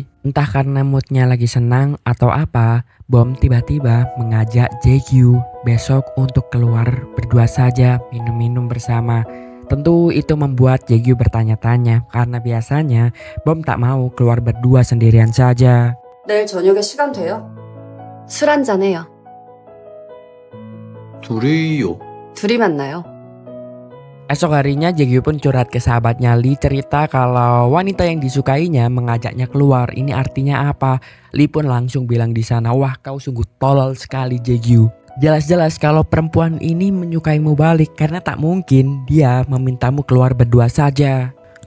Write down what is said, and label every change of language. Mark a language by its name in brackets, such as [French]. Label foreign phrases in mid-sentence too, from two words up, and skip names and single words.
[Indonesian] Entah karena moodnya lagi senang atau apa, Bom tiba-tiba mengajak Jaegyu besok untuk keluar berdua saja minum-minum bersama. Tentu itu membuat Jaegyu bertanya-tanya karena biasanya Bom tak mau keluar berdua sendirian saja. [Korean] 내일 저녁에 시간 돼요? 술 한잔 해요. 둘이요. 둘이 만나요. [Indonesian] Esok harinya Jaegyu pun curhat ke sahabatnya Lee, cerita kalau wanita yang disukainya mengajaknya keluar. Ini artinya apa? Lee pun langsung bilang di sana, wah kau sungguh tolol sekali Jaegyu. Jelas-jelas kalau perempuan ini menyukaimu balik karena tak mungkin dia memintamu keluar berdua saja.